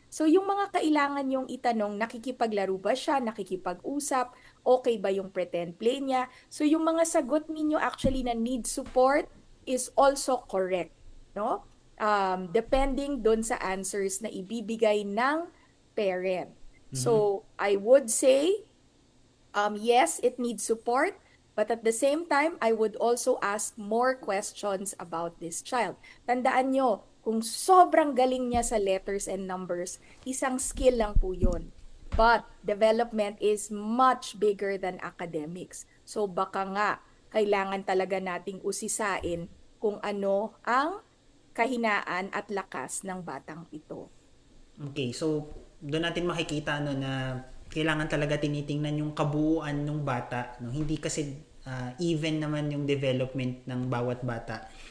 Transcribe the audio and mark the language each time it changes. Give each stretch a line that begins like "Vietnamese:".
Filipino: So, yung mga kailangan yung itanong, nakikipaglaro ba siya, nakikipag-usap, okay ba yung pretend play niya? So, yung mga sagot ninyo actually na
English: need support is also correct,
Filipino: no? Depending doon sa answers na ibibigay ng parent.
English: So, I would say, yes, it needs support, but at the same time, I would also ask more questions about this child.
Filipino: Tandaan nyo, kung sobrang galing niya sa
English: letters and numbers,
Filipino: isang skill lang po yun.
English: But development is much bigger than academics.
Filipino: So baka nga, kailangan talaga nating usisain kung ano ang kahinaan at lakas ng batang ito. Okay, so doon natin makikita no na kailangan talaga tinitingnan yung kabuuan ng bata, no? Hindi kasi even naman yung development ng bawat bata.